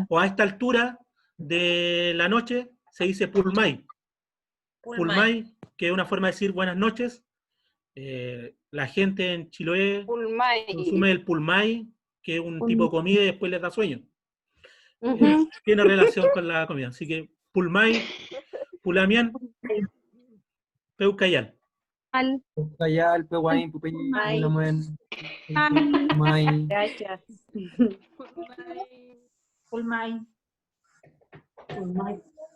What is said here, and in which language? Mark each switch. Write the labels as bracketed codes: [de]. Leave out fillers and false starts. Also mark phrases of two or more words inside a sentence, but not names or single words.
[es] O a esta altura de la noche se dice Pulmay. Pulmay, que es una forma de decir buenas noches. La gente en Chiloé consume el Pulmay, que es un tipo de comida y después les da sueño. Tiene relación con la comida. Así que Pulmay, Pulamián, Peucayal. Peucayal, Pehuaín, Pupeñín, Pulamuén, Pumay. Gracias. Pulmay.